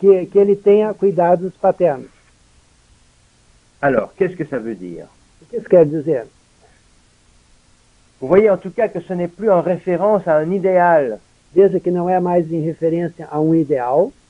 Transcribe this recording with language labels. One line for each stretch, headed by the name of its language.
Portuguese: que ele tenha cuidados paternos.
French: Alors, qu'est-ce que ça veut dire?
Portuguese: O que isso quer dizer?
French: Vous voyez en tout cas que ce n'est plus en référence à un idéal
Portuguese: Veja que não é mais em referência a um ideal